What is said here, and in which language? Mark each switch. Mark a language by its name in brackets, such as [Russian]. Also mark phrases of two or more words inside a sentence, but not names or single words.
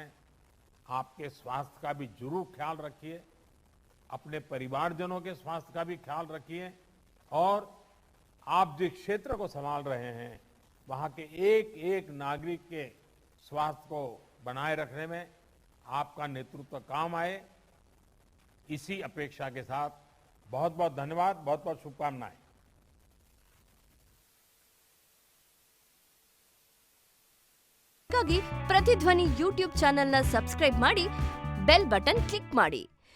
[Hindi] आपके स्वास्थ्य का भी जरूर ख्याल रखिए, अपने परिवारजनों के स्वास्थ्य का भी ख्याल रखिए और आप जिस क्षेत्र को संभाल रहे हैं वहां के एक एक नागरिक के स्वास्थ्य को बनाए रखने में आपका नेतृत्व काम आए, इसी अपेक्षा के साथ बहुत बहुत धन्यवाद, बहुत बहुत शुभकामनाएं। [Kannada] ಹಾಗಾಗಿ ಪ್ರತಿಧ್ವನಿ ಯೂಟ್ಯೂಬ್ ಚಾನೆಲ್ನ ಸಬ್ಸ್ಕ್ರೈಬ್ ಮಾಡಿ, [English] bell button [Kannada] ಕ್ಲಿಕ್ ಮಾಡಿ.